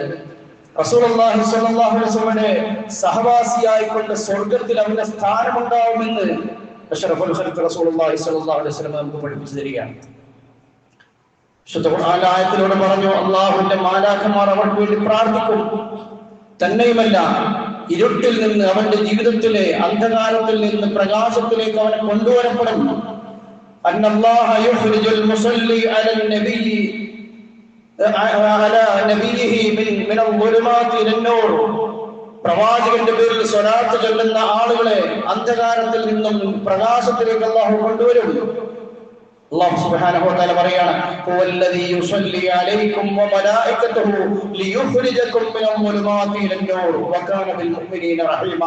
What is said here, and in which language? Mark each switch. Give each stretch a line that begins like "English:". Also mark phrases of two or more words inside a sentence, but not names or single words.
Arabic: رسول الله صلى الله عليه وسلم
Malayalam: സഹവാസിയായിക്കൊണ്ട് സ്വർഗ്ഗത്തിൽ അവന്റെ സ്ഥാനമുണ്ടാവുമെന്ന്
Arabic: أشرف الخلق رسول الله صلى الله عليه وسلم
Malayalam: നമുക്ക് പഠിപ്പിച്ചു തരികയാണ്. വിശുദ്ധ ഖുർആൻ ആയത്തിലൂടെ പറഞ്ഞു, അല്ലാഹുവിന്റെ മാലാഖമാർ അവർക്ക് വേണ്ടി പ്രാർത്ഥിക്കും. തന്നെയുമല്ല, ഇരുട്ടിൽ നിന്ന്, അവന്റെ ജീവിതത്തിലെ അന്ധകാരത്തിൽ നിന്ന് പ്രകാശത്തിലേക്ക് അവനെ കൊണ്ടുവരപ്പെടും.
Arabic: أن الله يخرج المصلي على النبي على نبيه من الظلمات إلى النور.
Malayalam: പ്രവാചകന്റെ പേരിൽ സ്വലാത്ത് ചൊല്ലുന്ന ആളുകളെ അന്ധകാരത്തിൽ നിന്നും പ്രകാശത്തിലേക്ക് അല്ലാഹു കൊണ്ടുവരും.
Arabic: الله سبحانه وتعالى പറയാണ്, هو الذي يصلي عليكم وملائكته ليخرجكم من الظلمات إلى النور وكان بالمؤمنين رحيما.